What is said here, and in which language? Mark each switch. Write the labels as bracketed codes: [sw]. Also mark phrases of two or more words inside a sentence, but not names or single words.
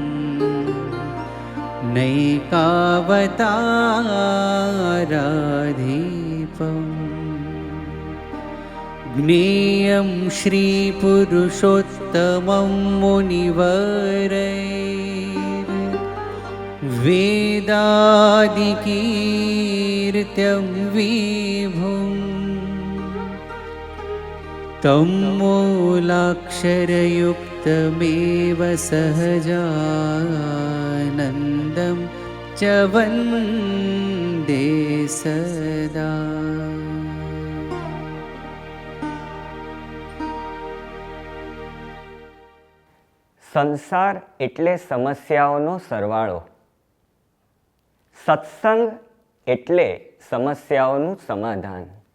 [sa] नैकावताराधीपम् ज्ञेयं श्रीपुरुषोत्तमं मुनिवरैर्वेदादिकीर्त्यं विभुं तं मूलाक्षरयुक्तमेव सहजानन्दं च वन्दे सदा। [gu] સંસાર એટલે સમસ્યાઓનો સરવાળો, સત્સંગ એટલે સમસ્યાઓનું સમાધાન.